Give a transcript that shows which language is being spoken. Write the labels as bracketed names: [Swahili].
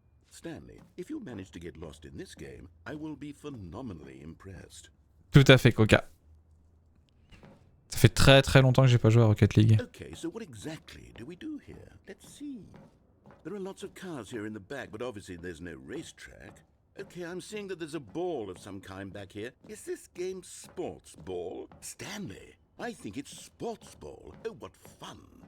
[English] Stanley, if you manage to get lost in this game, I will be phenomenally impressed. [French] Tout à fait, Coca. Ça fait très très longtemps que j'ai pas joué à Rocket League. [English] Okay, so what exactly do we do here? Let's see. There are lots of cars here in the back, but obviously there's no racetrack. Okay, I'm seeing that there's a ball of some kind back here. Is this game sports ball? Stanley, I think it's sports ball. Oh, what fun.